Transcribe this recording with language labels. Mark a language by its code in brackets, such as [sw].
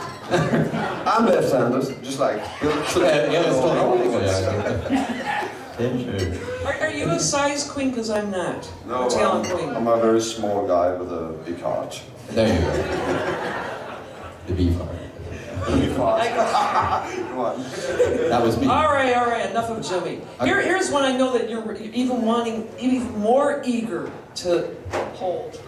[en] I'm left-handed, just like Bill Clinton. [de] Ja, das ist doch auch Sehr schön. [en] Are you a size queen? Because I'm not. No, Talent queen. I'm a very small guy with a big heart. There you go. The beef heart. Big heart. I- Come on. That was me. All right. Enough of Jimmy. Here's one I know that you're even more eager to hold.